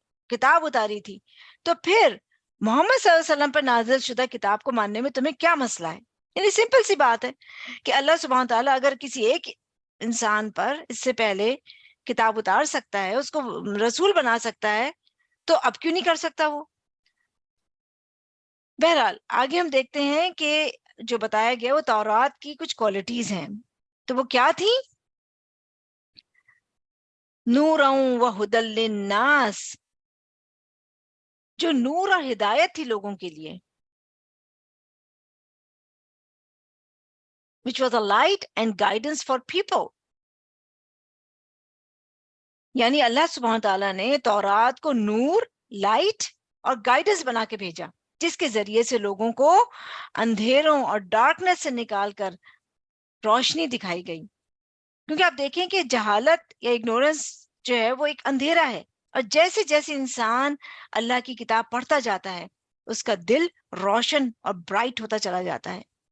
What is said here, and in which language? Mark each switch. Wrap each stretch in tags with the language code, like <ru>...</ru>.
<ur>کتاب اتاری تھی، تو پھر محمد صلی اللہ علیہ وسلم پر نازل شدہ کتاب کو ماننے میں تمہیں کیا مسئلہ ہے؟ یعنی سمپل سی بات ہے کہ اللہ سبحانہ تعالیٰ اگر کسی ایک انسان پر اس سے پہلے کتاب اتار سکتا ہے، اس کو رسول بنا سکتا ہے، تو اب کیوں نہیں کر سکتا وہ؟ بہرحال آگے ہم دیکھتے ہیں کہ جو بتایا گیا وہ تورات کی کچھ کوالٹیز ہیں. تو وہ کیا تھی؟</ur> <ar>نوراً وہدی للناس،</ar> <ur>جو نور اور ہدایت تھی لوگوں کے لیے.</ur> <en>which was a light and guidance for people.</en> <ur>یعنی اللہ سبحانہ تعالیٰ نے تورات کو نور، لائٹ اور گائیڈنس بنا کے بھیجا، جس کے ذریعے سے لوگوں کو اندھیروں اور ڈارکنس سے نکال کر روشنی دکھائی گئی. کیونکہ آپ دیکھیں کہ جہالت یا اگنورنس جو ہے وہ ایک اندھیرا ہے، اور جیسے جیسے انسان اللہ کی کتاب پڑھتا جاتا ہے اس کا دل روشن اور برائٹ ہوتا چلا جاتا ہے.</ur>